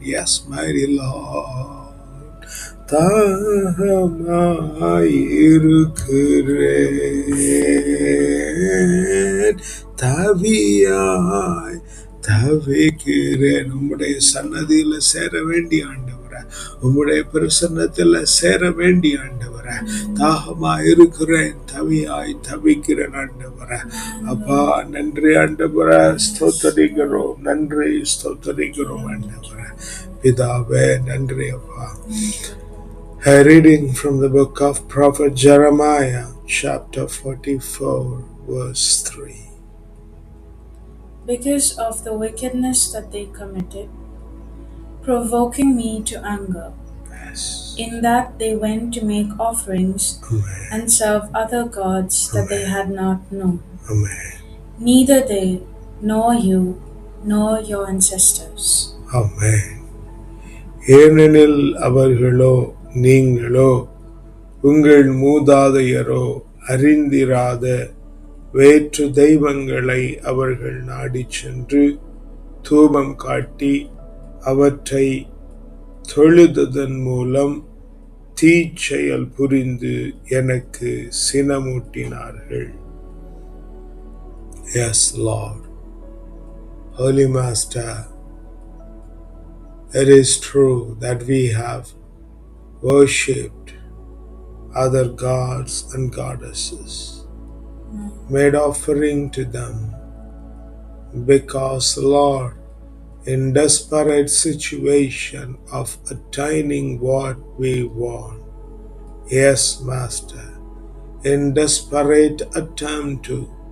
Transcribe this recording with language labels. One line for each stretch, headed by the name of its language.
English: Yes mighty Lord.
Tamil: தாகமாய் இருக்கிறேன், தவியாய் தவிக்கிறேன். உம்முடைய சன்னதியில சேர வேண்டிய ஆண்டவரே, ஆண்டவரே. உம்முடைய பிரசன்னத்தில் சேர வேண்டிய ஆண்டவரே. தாகமா இருக்கிறேன், தவியாய் தவிக்கிறேன் ஆண்டவரே. அப்பா நன்றி ஆண்டவரே, ஸ்தோத்தரிக்கிறோம், நன்றி ஸ்தோத்தரிக்கிறோம் ஆண்டவரே. பிதாவே நன்றி அப்பா.
English: A reading from the book of Prophet Jeremiah, chapter 44, verse 3. Because of the wickedness that they committed, provoking me to anger, Yes. in that they went to make offerings Amen. and serve other gods that they had not known. Amen. Neither they, nor you, nor your ancestors. Amen.
Tamil: ஏனெனில் அவர்களோ நீங்களோ உங்கள் மூதாதையரோ அறிந்திராத வேற்று தெய்வங்களை அவர்கள் நாடிச் சென்று தூபம் காட்டி அவற்றை தொழுததன் மூலம் தீச்செயல் புரிந்து எனக்கு சினமூட்டினார்கள்.
English: Yes, Lord. Holy Master, it is true that we have worshipped other gods and goddesses, made offering to them, because, Lord, in desperate situation of attaining what we want, yes, Master, in desperate attempt to